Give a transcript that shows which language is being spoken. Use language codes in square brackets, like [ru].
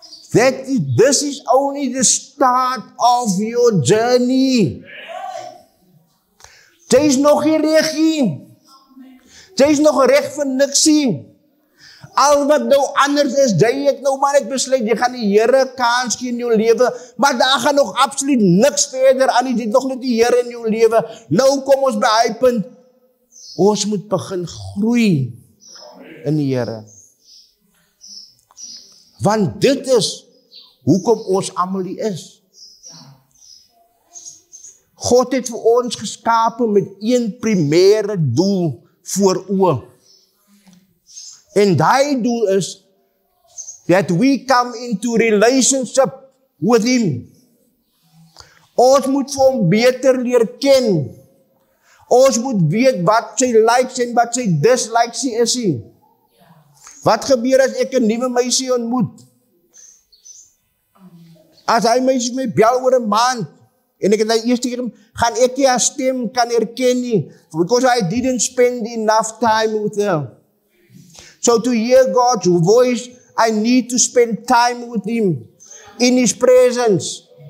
[en] This is only the start of your journey. [af] Jy is nog nie reg nie. Jy is nog reg vir niks nie. Al wat nou anders is, jy het nou maar net besluit, jy gaan die Here kans gee in jou lewe, maar daar gaan nog absoluut niks verder aan nie, jy het nog net die Here in jou lewe. Nou kom ons by hy punt, ons moet begin groei in die Here. Want dit is hoekom ons almal hier is. God het vir ons geskape met een primêre doel voor oë. En daai doel is [en] that we come into relationship with him. [af] Ons moet vir hom beter leer ken. Ons moet weet wat sy likes en wat sy dislikes is. Wat gebeur as ek 'n nuwe meisie ontmoet? As hy meisie my bel oor 'n maand, en ek het die eerste keer, gaan ek nie haar stem kan herken nie, [en] because I didn't spend enough time with her. So to hear God's voice, I need to spend time with him, in his presence.